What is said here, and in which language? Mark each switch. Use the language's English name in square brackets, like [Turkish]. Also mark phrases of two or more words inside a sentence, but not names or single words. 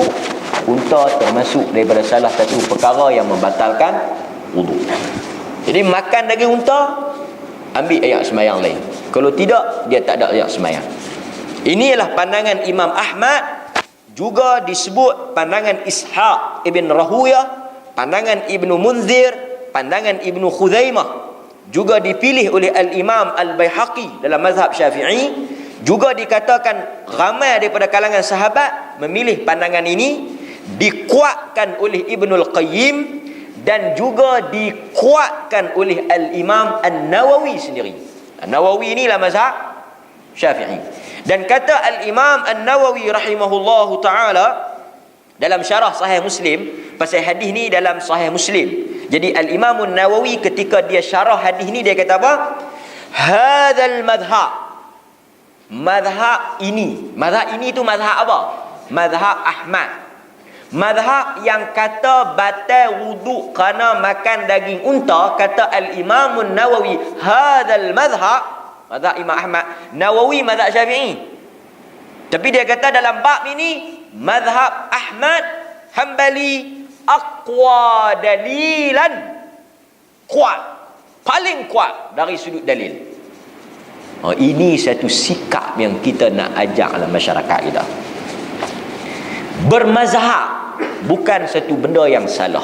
[Malay] Unta termasuk daripada salah satu perkara yang membatalkan wuduk. Jadi makan daging unta, ambil ayat sembahyang lain. Kalau tidak, dia tak ada ayat sembahyang. Inilah pandangan Imam Ahmad, juga disebut pandangan Ishaq ibn Rahuyah, pandangan Ibnu Munzir, pandangan Ibnu Khuzaimah. Juga dipilih oleh Al-Imam Al-Baihaqi dalam mazhab Syafi'i. Juga dikatakan ramai daripada kalangan sahabat memilih pandangan ini. Dikuatkan oleh Ibnul Qayyim dan juga dikuatkan oleh Al-Imam An-Nawawi sendiri. An-Nawawi inilah mazhab Syafi'i. Dan kata Al-Imam An-Nawawi [Arabic] رحمه الله تعالى [Malay] dalam syarah Sahih Muslim, pasal hadis ni dalam Sahih Muslim. Jadi Al-Imam An-Nawawi ketika dia syarah hadis ni, dia kata apa? [Arabic] هذا المذهب. [Malay] Madhab ini tu madhab apa? Madhab Ahmad. Madhab yang kata batal wuduk kerana makan daging unta, kata Al-Imam An-Nawawi, [Arabic] هذا المذهب, [Malay] madhab Imam Ahmad. Nawawi madhab Syafi'i. Tapi dia kata dalam bab ini madhab Ahmad Hanbali [Arabic] أقوى دليلا, [Malay] kuat, paling kuat dari sudut dalil. Ini satu sikap yang kita nak ajak dalam masyarakat kita. Bermazhab bukan satu benda yang salah.